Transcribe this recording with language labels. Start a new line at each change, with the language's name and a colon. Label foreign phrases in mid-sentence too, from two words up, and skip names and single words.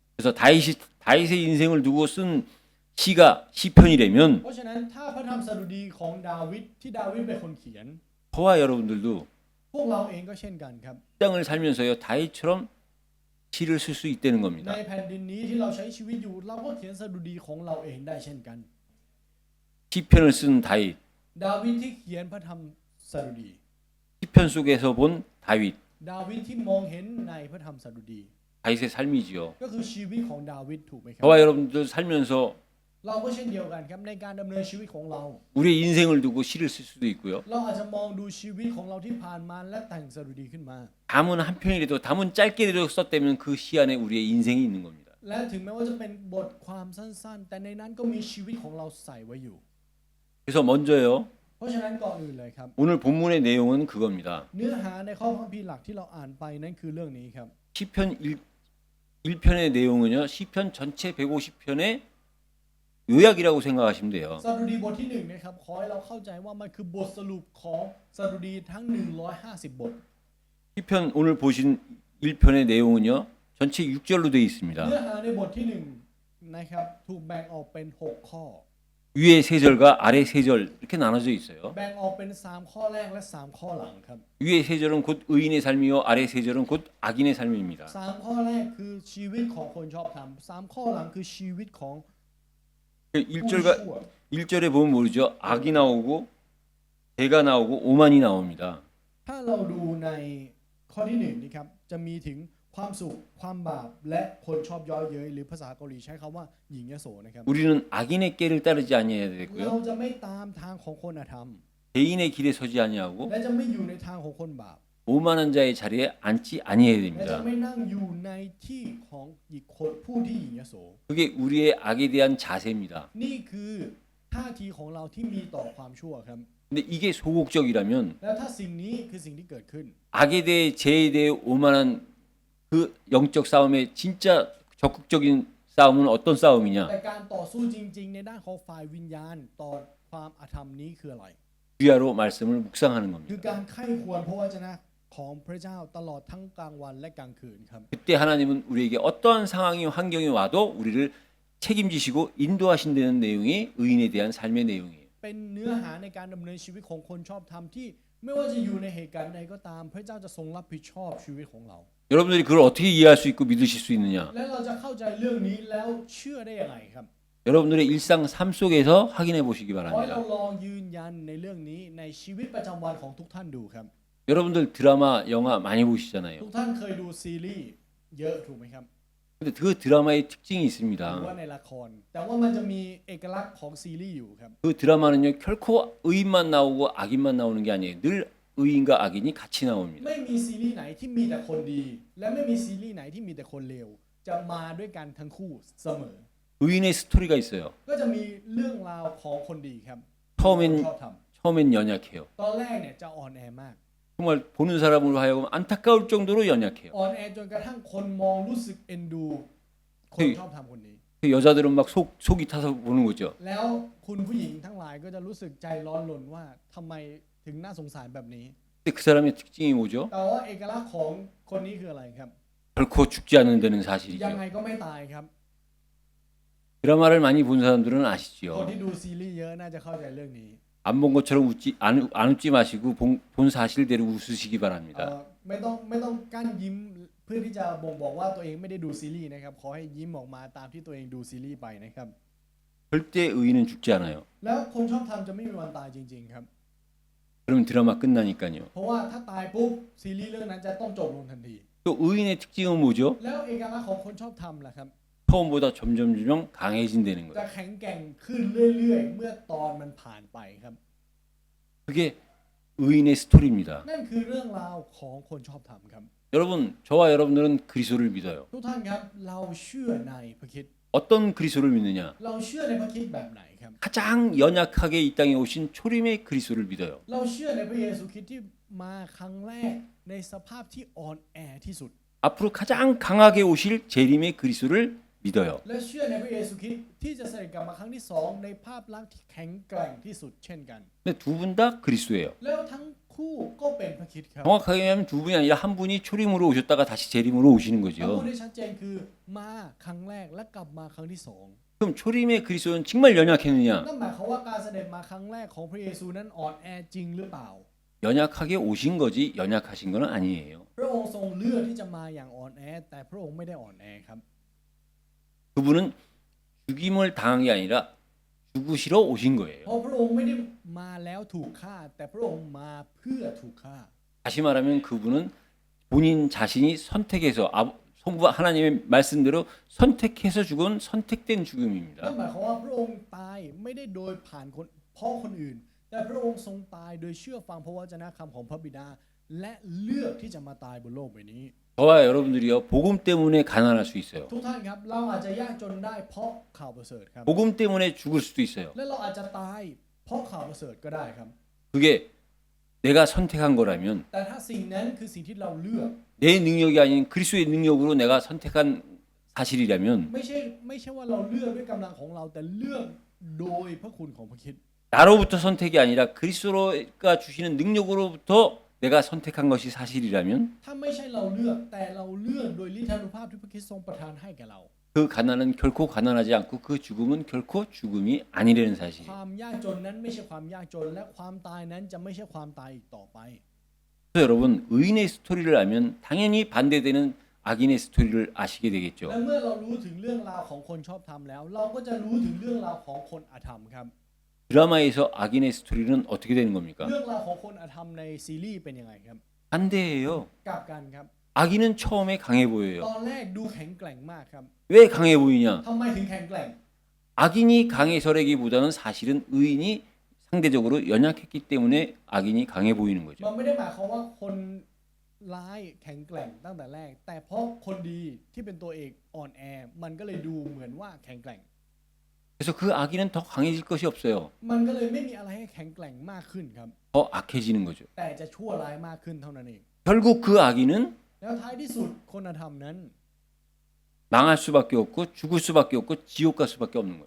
Korean: 그래서 다윗의 인생을 두고 쓴 시가 시편이라면
Thai: เพราะฉะนั้นถ้าพระธรรมสดุดีของดาวิดที่ดาวิดเป็นคนเขียน
Korean: 저와 여러분들도
Thai: พวกเราเองก็เช่นกันครับ
Korean: 땅을 살면서요 다윗처럼 시를 쓸 수 있다는
Thai: ใน
Korean: 겁니다.
Thai: แผ่นดินนี้ที่เราใช้ชีวิตอยู่เราก็เขียนสดุดีของเราเองได้เช่นกัน
Korean: 시편을 쓴 다윗,
Thai: ดาวิดที่เขียนพระธรรมสดุดี
Korean: 시편 속에서 본 다윗,
Thai: ดาวิดที่มองเห็นในพระธรรมสดุดี
Korean: 다윗의 삶이지요.
Thai: ก็คือชีวิตของดาวิดถูกไหมครับ
Korean: 저와 여러분들 살면서
Thai: เราก็เช่นเดียวกันครับในการดำเนินชีวิตของเรา
Korean: 우리의 인생을 두고 시를 쓸 수도 있고요.
Thai: เราอาจจะมองดูชีวิตของเราที่ผ่านมาและแต่งสดุดีขึ้นมา
Korean: 담은 한 편이라도 담은 짧게라도 썼다면 그 시 안에 우리의 인생이 있는 겁니다.
Thai: และถึงแม้ว่าจะเป็นบทความสั้นๆ แต่ในนั้นก็มีชีวิตของเราใส่ไว้อยู่
Korean: 그래서 먼저요.
Thai: เพราะฉะนั้นก่อนอื่นเลยครับ
Korean: 오늘 본문의 내용은 그겁니다.
Thai: เนื้อหาในข้อพระคัมภีร์หลักที่เราอ่านไปนั่นคือเรื่องนี้ครับ
Korean: 시편 1편의 내용은요. 시편 전체 150편의 요약이라고 생각하시면 돼요.
Thai: สดุดีบทที่1นะครับขอให้เราเข้าใจว่ามันคือบทสรุปของสดุดีทั้ง150บท
Korean: 시편 오늘 보신 1편의 내용은요. 전체 6절로 되어 있습니다.
Thai: เนื้อหาในบทที่1นะครับถูกแบ่งออกเป็น6ข้อ
Korean: 위에 세 절과 아래 세 절 이렇게 나눠져 있어요.
Thai: แบ่งออกเป็น3ข้อแรกและ3ข้อหลังครับ
Korean: 위에 세 절은 곧 의인의 삶이요 아래 세 절은 곧 악인의 삶입니다.
Thai: 3 ข้อแรกคือชีวิตของคนชอบธรรม3ข้อหลังคือชีวิตของ
Korean: 1절과 1절에 보면 모르죠. 악이 나오고 죄가 나오고 오만이 나옵니다.
Thai: ถ้าเราดูในข้อที่1นะครับจะมีถึงความสุขความบาปและคนชอบเย้อเย้ยหรือภาษาเกาหลีใช้คำว่าหญิงยโสนะครับ
Korean: 우리는 악인의 깨를 따르지 아니해야
Thai: เรา
Korean: 되고요.
Thai: จะไม่ตามทางของคนอธรรม
Korean: 죄인의 길에 서지 아니하고
Thai: และจะไม่อยู่ในทางของคนบาป
Korean: 오만한 자의 자리에 앉지 아니해야
Thai: และจะ
Korean: 됩니다.
Thai: ไม่นั่งอยู่ในที่ของอีกคนผู้ที่หญิงยโส
Korean: 그게 우리의 악에 대한 자세입니다.
Thai: นี่คือท่าทีของเราที่มีต่อความชั่วครับ
Korean: 근데 이게 소극적이라면
Thai: แล้วถ้าสิ่งนี้คือสิ่งที่เกิดขึ้น
Korean: 악에 대해 죄에 대해 오만한 그 영적 싸움의 진짜 적극적인 싸움은 어떤 싸움이냐?
Thai: แต่การต่อสู้จริงๆ ในด้านของฝ่ายวิญญาณต่อความอธรรมนี้คืออะไร
Korean: 주야로 말씀을 묵상하는
Thai: คือ
Korean: 겁니다.
Thai: การไข้ควรพระวจนะของพระเจ้าตลอดทั้งกลางวันและกลางคืนครับ
Korean: 그때 하나님은 우리에게 어떠한 상황이 환경이 와도 우리를 책임지시고 인도하신다는 내용이 의인에 대한 삶의 내용이에요.
Thai: เป็นเนื้อหาในการดำเนินชีวิตของคนชอบธรรมที่ไม่ว่าจะอยู่ในเหตุการณ์ใดก็ตามพระเจ้าจะทรงรับผิดชอบชีวิตของเรา
Korean: 여러분들이 그걸 어떻게 이해할 수 있고 믿으실 수 있느냐?
Thai: และเราจะเข้าใจเรื่องนี้แล้วเชื่อได้ยังไงครับ
Korean: 여러분들의 일상 삶 속에서 확인해 보시기
Thai: ขอให้เรา
Korean: 바랍니다.
Thai: ลองยืนยันในเรื่องนี้ในชีวิตประจำวันของทุกท่านดูครับ
Korean: 여러분들 드라마, 영화 많이
Thai: ทุ
Korean: 보시잖아요.
Thai: กท่านเคยดูซีรีส์เยอะถูกไหมครับ
Korean: 근데 그 드라마의 특징이
Thai: หรือ
Korean: 있습니다.
Thai: ว่าในละคร แต่ว่ามันจะมีเอกลักษณ์ของซีรีส์อยู่ครับ
Korean: 그 드라마는요 결코 의인만 나오고 악인만 나오는 게 아니에요. 늘 의인과 악인이 같이 나옵니다.
Thai: ไม่มีซีรีส์ไหนที่มีแต่คนดี และไม่มีซีรีส์ไหนที่มีแต่คนเลวจะมาด้วยกันทั้งคู่เสมอ
Korean: 의인의 스토리가 있어요.
Thai: ก็จะมีเรื่องราวของคนดีครับ
Korean: 처음엔
Thai: ชอบท
Korean: 처음엔 연약해요.
Thai: ำตอนแรกเนี่ยจะอ่อนแอมาก
Korean: 정말 보는 사람으로 하여금 안타까울 정도로 연약해요.
Thai: อ่อนแอจนกระทั่งคนมองรู้สึกเอ็นดู คนชอบทำคนนี้
Korean: 그 여자들은 막 속이 타서 보는 거죠.
Thai: แล้วคุณผู้หญิงทั้งหลายก็จะรู้สึกใจร้อนรนว่าทำไมถึงน่าสงสารแบบนี้
Korean: 근데 그 사람의 특징이 뭐죠?
Thai: แต่ว่าเอกลักษณ์ของคนนี้คืออะไรครับ
Korean: 결코 죽지 않는 데는
Thai: ยัง
Korean: 사실이죠.
Thai: ไงก็ไม่ตายครับ
Korean: 드라마를 많이 본 사람들은
Thai: คน
Korean: 아시죠.
Thai: ที่ดูซีรีส์เยอะน่าจะเข้าใจเรื่องนี้
Korean: 안 본 것처럼 안 웃지 마시고 본 사실대로 웃으시기 เอ่ 바랍니다.
Thai: ไม่ต้องกั้นยิ้มเพื่อที่จะบ่งบอกว่าตัวเองไม่ได้ดูซีรีส์นะครับขอให้ยิ้มออกมาตามที่ตัวเองดูซีรีส์ไปนะครับ
Korean: 절대 의인은 죽지 않아요.
Thai: แล้วคนชอบทำจะไม่มีวันตายจริงๆครับ
Korean: 그러면 드라마 끝나니까요.
Thai: เพราะว่าถ้าตายปุ๊บซีรีส์เรื่องนั้นจะต้องจบลงทันที
Korean: 또 의인의 특징은 뭐죠?
Thai: แล้วเอกลักษณ์ของคนชอบทำล่ะครับ
Korean: 처음보다 점점 강해진다는
Thai: จะ
Korean: 거예요.
Thai: แข็งแกร่งขึ้นเรื่อยๆ เมื่อตอนมันผ่านไปครับ
Korean: 그게 의인의 스토리입니다.
Thai: นั่นคือเรื่องราวของคนชอบทำครับ
Korean: 여러분, 저와 여러분들은 그리스도를 믿어요.
Thai: ทุกท่านครับเราเชื่อในพระคริสต์
Korean: 어떤 그리스도를 믿느냐?
Thai: เราเชื่อในพระคริสต์แบบไหนครับ
Korean: 가장 연약하게 이 땅에 오신 초림의 그리스도를 믿어요.
Thai: เราเชื่อในพระเยซูคริสต์ที่มาครั้งแรกในสภาพที่อ่อนแอที่สุด
Korean: 앞으로 가장 강하게 오실 재림의 그리스도를 믿어요.
Thai: และเชื่อในพระเยซูคริสต์ที่จะเสด็จกลับมาครั้งที่สองในภาพลักษณ์ที่แข็งแกร่งที่สุดเช่นกัน
Korean: 근데 두 분 다 그리스도예요.
Thai: แล้วทั้งคู่ก็เป็นพระคริสต์ครับ
Korean: 정확하게 하면 두 분이 아니라 한 분이 초림으로 오셨다가 다시 재림으로 오시는
Thai: ถ้าพูด
Korean: 거죠.
Thai: ได้ชัดเจนคือมาครั้งแรกและกลับมาครั้งที่สอง
Korean: 그럼 초림의 그리스도는 정말 연약했느냐?
Thai: นั่นหมายความว่าการเสด็จมาครั้งแรกของพระเยซูนั้นอ่อนแอจริงหรือเปล่า
Korean: 연약하게 오신 거지 연약하신 건 아니에요.
Thai: พระองค์ทรงเลือกที่จะมาอย่างอ่อนแอแต่พระองค์ไม่ได้อ่อนแอครับ
Korean: 그분은 죽임을 당한 게 아니라 죽으시러 오신
Thai: เพ
Korean: 거예요.
Thai: ราะพระองค์ไม่ได้มาแล้วถูกฆ่า แต่พระองค์มาเพื่อถูกฆ่า
Korean: 다시 말하면 그분은 본인 자신이 선택해서 성부 하나님의 말씀대로 선택해서 죽은 선택된
Thai: นั่น
Korean: 죽음입니다.
Thai: หมายความว่าพระองค์ตายไม่ได้โดยผ่านคนเพราะคนอื่น แต่พระองค์ทรงตายโดยเชื่อฟังพระวจนะคำของพระบิดา และเลือกที่จะมาตายบนโลกใบนี้
Korean: 저와 여러분들이요 복음 때문에 가난할 수 있어요.
Thai: ทุกท่านครับเราอาจจะยากจนได้เพราะข่าวประเสริฐครับ
Korean: 복음 때문에 죽을 수도 있어요.
Thai: และเราอาจจะตายเพราะข่าวประเสริฐก็ได้ครับ
Korean: 그게 내가 선택한 거라면
Thai: แต่ถ้าสิ่งนั้นคือสิ่งที่เราเลือก
Korean: 내 능력이 아닌 그리스도의 능력으로 내가 선택한 사실이라면
Thai: ไม่ใช่ว่าเราเลือกด้วยกำลังของเราแต่เลือกโดยพระคุณของพระคริสต์
Korean: 나로부터 선택이 아니라 그리스도가 주시는 능력으로부터 내가 선택한 것이 사실이라면
Thai: ถ้าไม่ใช่เราเลือกแต่เราเลือกโดยฤทธานุภาพที่พระคริสต์ทรงประทานให้แก่เรา
Korean: 그 가난은 결코 가난하지 않고 그 죽음은 결코 죽음이 아니라는
Thai: ค
Korean: 사실이에요.
Thai: วามยากจนนั้นไม่ใช่ความยากจนและความตายนั้นจะไม่ใช่ความตายอีกต่อไป
Korean: 그래서 여러분 의인의 스토리를 알면 당연히 반대되는 악인의 스토리를 아시게
Thai: และ
Korean: 되겠죠.
Thai: เมื่อเรารู้ถึงเรื่องราวของคนชอบธรรมแล้ว เราก็จะรู้ถึงเรื่องราวของคนอธรรมครับ
Korean: 드라마에서 악인의 스토리는 어떻게 되는 겁니까?
Thai: เรื่องราวของคนอธรรมในซีรีส์เป็นยังไงครับ
Korean: 반대예요.
Thai: กลับกันครับ
Korean: 악인은 처음에 강해
Thai: ต
Korean: 보여요.
Thai: อนแรกดูแข็งแกร่งมากครับ
Korean: 왜 강해 보이냐?
Thai: ทำไมถึงแข็งแกร่ง
Korean: 악인이 강해서라기보다는 사실은 의인이 상대적으로 연약했기 때문에 악인이 강해 보이는
Thai: มัน
Korean: 거죠.
Thai: ไม่ได้หมายความว่าคนร้ายแข็งแกร่งตั้งแต่แรก แต่เพราะคนดีที่เป็นตัวเอกอ่อนแอ มันก็เลยดูเหมือนว่าแข็งแกร่ง
Korean: 그래서 그 악인은 더 강해질 것이 없어요.
Thai: มันก็เลยไม่มีอะไรให้แข็งแกร่งมากขึ้นครับ
Korean: 더 악해지는 거죠.
Thai: แต่จะชั่วร้ายมากขึ้นเท่านั้นเอง
Korean: 결국 그 악인은
Thai: แล้วท้ายที่สุดคนอธรรมนั้น
Korean: 망할 수밖에 없고 죽을 수밖에 없고 지옥 갈 수밖에 없는 거예요.